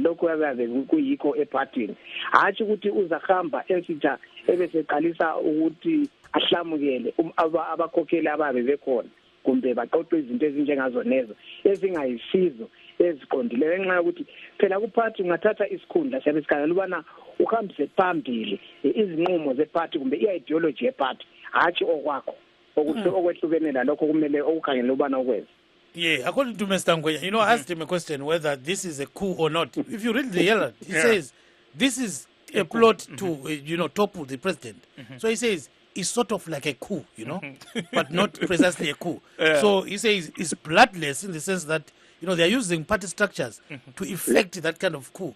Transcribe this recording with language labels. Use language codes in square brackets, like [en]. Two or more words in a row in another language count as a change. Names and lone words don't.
[nd] lokho yabe kuyikho epartini hathi ukuthi uzahamba ensitha ebeseqalisa ukuthi ahlamukele abakhokheli ababe bekhona kumbe baqoqwe izinto ezinjengazo nezo ezingayisizo eziqondileyo ngenxa yokuthi phela kuparty ungathatha isikhundla siyabe sikhangela ubana uhambise phambili izinqumo zeparty kumbe i-ideology yeparty hathi okwakho okwehlukene lalokho kumele okukhangela ubana ukwenza. [en] According to Mr. Ngwenya, I asked him a question whether this is a coup or not. If you read the Herald, he says this is a plot to, topple the president. So he says it's sort of like a coup, but not precisely a coup. So he says it's bloodless in the sense that, they're using party structures to effect that kind of coup.